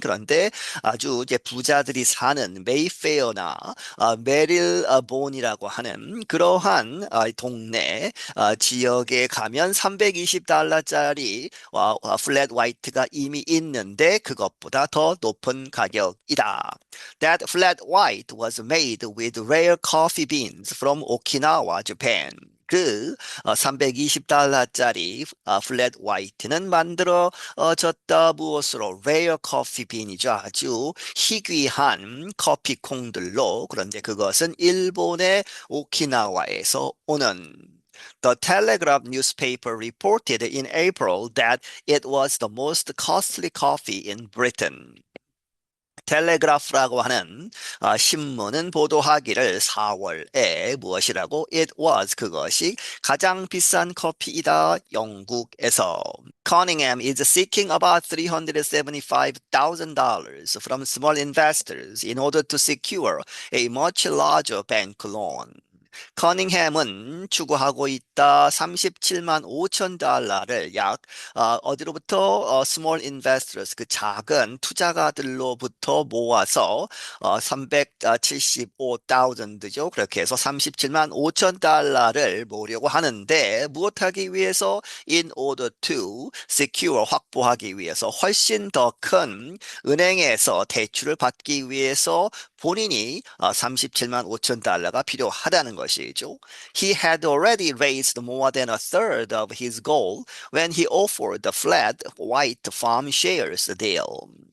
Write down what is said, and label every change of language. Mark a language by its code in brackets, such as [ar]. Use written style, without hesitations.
[ko] 그런데 아주 이제 부자들이 사는 메이페어나 메릴본이라고 하는 그러한 동네 지역에 가면 320달러짜리 플랫 화이트가 이미 있는데 그것보다 더 높은 가격이다. [en] That flat white was made with rare coffee beans from Okinawa, Japan. [ko] 320달러짜리 플랫 화이트는 만들어졌다 무엇으로 레어 커피 빈이죠. 아주 희귀한 커피 콩들로 그런데 그것은 일본의 오키나와에서 오는 [en] The Telegraph newspaper reported in April that it was the most costly coffee in Britain. [ko] 텔레그라프라고 하는 신문은 보도하기를 4월에 무엇이라고? [en] It was [ko] 그것이 가장 비싼 커피이다. 영국에서. [en] Cunningham is seeking about $375,000 from small investors in order to secure a much larger bank loan. [ko] 커닝햄은 추구하고 있다. 37만 5천 달러를 어디로부터 [en] small investors [ko] 그 작은 투자가들로부터 모아서 375,000죠. 그렇게 해서 37만 5천 달러를 모으려고 하는데 무엇하기 위해서 [en] in order to secure [ko] 확보하기 위해서 훨씬 더 큰 은행에서 대출을 받기 위해서 본인이 37만 5천 달러가 필요하다는 것이죠. [en] He had already raised more than a third of his goal when he offered the flat white farm shares deal.